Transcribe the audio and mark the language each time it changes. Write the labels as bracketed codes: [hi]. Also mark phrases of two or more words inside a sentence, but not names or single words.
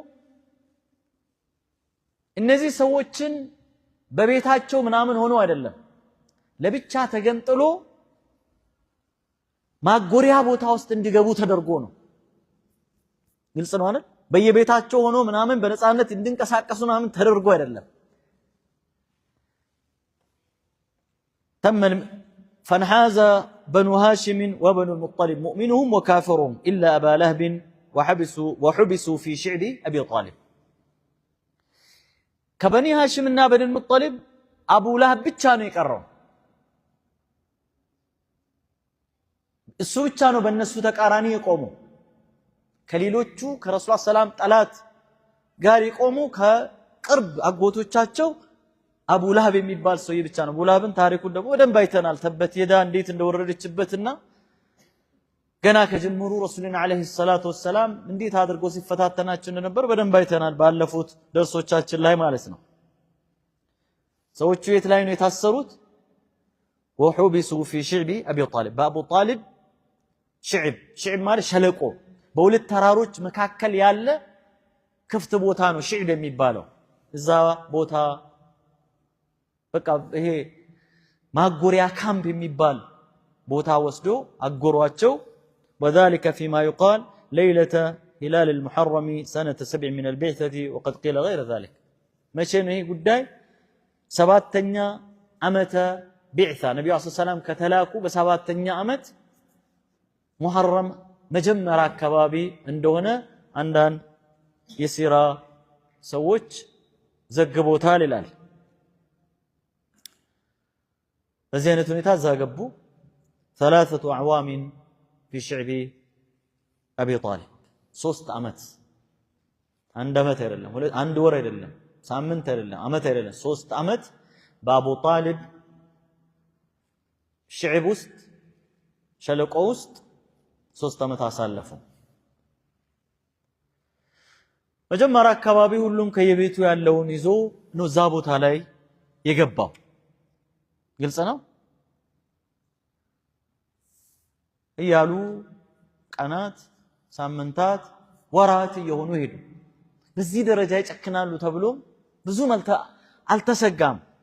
[am] እነዚህ ሰዎችን በቤታቸው ምናምን ሆኖ አይደለም ለብቻ ተገንጥሎ ማጎሪያ ቦታ ውስጥ እንዲገቡ ተደርጎ ነው ግልጽ ነው አይደል በየቤታቸው ሆኖ ምናምን በነፃነት እንድንቀሳቀሱ ምናምን ተደርጎ አይደለም [ar] ተመን فانحاز بنو هاشم وبنو المطلب مؤمنهم وكافرهم إلا أبا لهب وحبسوا في شعب أبي طالب كبني هاشم እና بني المطلب أبو لهب [am] ብቻ ነው የቀረው እሱ ብቻ ነው በእነሱ ተቃራኒ የቆሙ ከሌሎቹ ከረሱል ሰላም ጠላት ጋር የቆሙ ከቅርብ አጎቶቻቸው አቡ ለሃብ የሚባል ሰው ብቻ ነው አቡ ለሃብን ታሪኩን ደግሞ በደንብ አይተናል ተበት የዳ እንዴት እንደወረደችበትና ገና ከጀምሩ ረሱልን አለይሂ ሰላቱ ወሰላም እንዴት አድርጎ ሲፈታተናቸው እንደነበር በደንብ አይተናል ባለፉት ደርሶቻችን ላይ ማለት ነው ሰዎቹ የት ላይ ነው የታሰሩት [ar] وحبسوا في شعب أبي طالب بأبو طالب شعب [am] ማለት ሸለቆ በሁለት ተራሮች መካከል ያለ ክፍት ቦታ ነው ሽዕብ የሚባለው እዛ ቦታ በቃ ይሄ ማጎሪያ ካምፕ የሚባል ቦታ ወስዶ አጎሯቸው [ar] وذلك فيما يقال ليلة هلال المحرم سنة 7 من البعثة وقد قيل غير ذلك [am] ماشي ነው ይሄ ጉዳይ ሰባተኛ ዓመተ بعثة ነብዩ ሰለላሁ ዐለይሂ ወሰለም ከተላኩ በሰባተኛ ዓመት ሙሐረም መጀመሪያ አካባቢ እንደሆነ አንዳንድ የሲራ ሰዎች ዘግቦታል ይላል በዚህ አይነት ሁኔታ ዘገቡ 3 [ar] أعوام في شعب أبي طالب [am] 3 ዓመት አንድ ዓመት አይደለም አንድ ወር አይደለም ሳምንት አይደለም ዓመት አይደለም 3 ዓመት በአቡ ጣሊብ ሽዕብ ውስጥ ሸለቆ ውስጥ 3 ዓመት አሳለፉ መጀመሪያ አካባቢ ሁሉም ከየቤቱ ያለውን ይዞ ነው እዛ ቦታ ላይ የገባው ግልጽ ነው እያሉ ቀናት ሳምንታት ወራት እየሆኑ ሄዱ በዚህ ደረጃ ይጨክናሉ ተብሎ ብዙ አልተሰጋም